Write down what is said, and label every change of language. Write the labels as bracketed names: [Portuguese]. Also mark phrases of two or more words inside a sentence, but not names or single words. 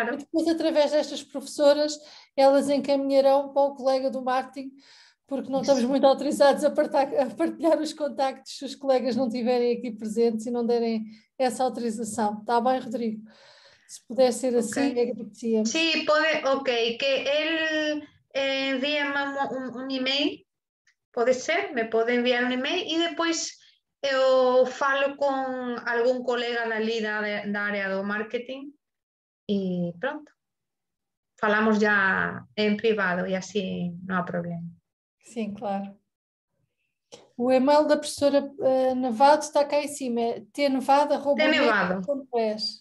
[Portuguese] E depois, através destas professoras, elas encaminharão para o colega do marketing, porque não estamos muito autorizados a partilhar os contactos se os colegas não estiverem aqui presentes e não derem essa autorização. Está bem, Rodrigo? Se puder ser assim, agradecíamos. Sí, pode, [Spanish] ok, que él envíe un email, [Portuguese] pode ser, me pode enviar un email e depois eu falo [Spanish] con algún colega [Portuguese] dali da área do marketing e pronto. Falamos já em privado e assim não há problema. Sim, claro. O e-mail da professora Nevado está cá em cima, é tnevado@net.es.